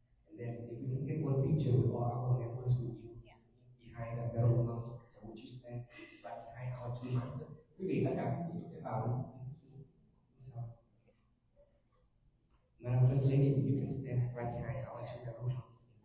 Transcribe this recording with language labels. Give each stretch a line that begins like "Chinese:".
English: And then if we can get one picture with all our members with you behind the pharaoh monks, would you stand right behind our two masters?
Vietnamese: Quý vị tất cả quý vị sẽ vào sao?
English: Madam First Lady, you can stand right behind our two pharaoh monks.